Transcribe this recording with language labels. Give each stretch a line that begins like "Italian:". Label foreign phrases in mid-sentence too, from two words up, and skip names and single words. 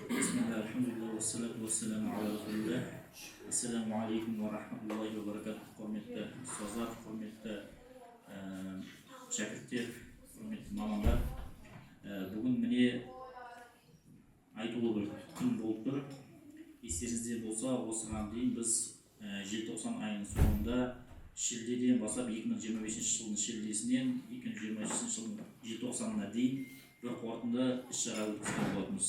Arabic: بسم الله، الحمد لله، والصلاة والسلام على رسول الله. السلام عليكم ورحمة الله وبركاته.
Kazakh: Құрметті ұстаздар, құрметті шәкірттер, құрметті мамандар. Бүгін міне айтулы бір күн болып тұр. Естеріңізде болса, осыған дейін біз желтоқсан айының соңында шілдеден бастап 2025 жылдың шілдесінен 2025 жылдың желтоқсанына дейін бір қорытынды іс-шара өткізген болатынбыз.